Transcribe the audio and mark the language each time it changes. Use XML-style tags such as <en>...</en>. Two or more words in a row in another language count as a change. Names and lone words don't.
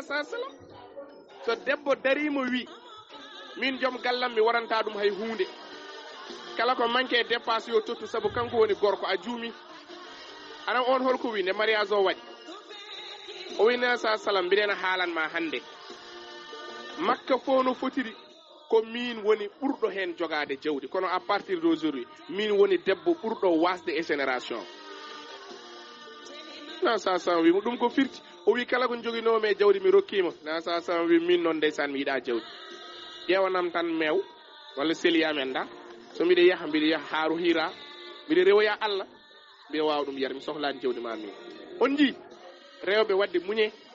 <ff>sa salam so debbo darimo wi min joom gallam mi waranta ɗum hay hunde kala ko</ff> <fr>manque dépasse</fr> <ff>yo tottu saabu kanko woni gorko a juumi anan on holko wi nde mariage o waɗi o wina sa salam mbiɗena haalanma hannde makka fof no fotiri ko min woni ɓurɗo hen jogade jawdi kono</ff> <fr>à partir d'aujourd'hui</fr> <ff>min woni debbo ɓurɗo wasde e génération na sa salam wimo ɗum ko firti o wi kala ko joguinomi e jawdi mi rokkima na sa salam wi min noon ndeysan mi yiɗa jawdi ƴewanam tan mew walla seliyamen da so mbiɗa yaha haaru hira mbiɗa rewoya Allah mbiɗa wawa ɗum yar mi sohlani jawdi ma min on ji rewɓe wadde muñe</ff>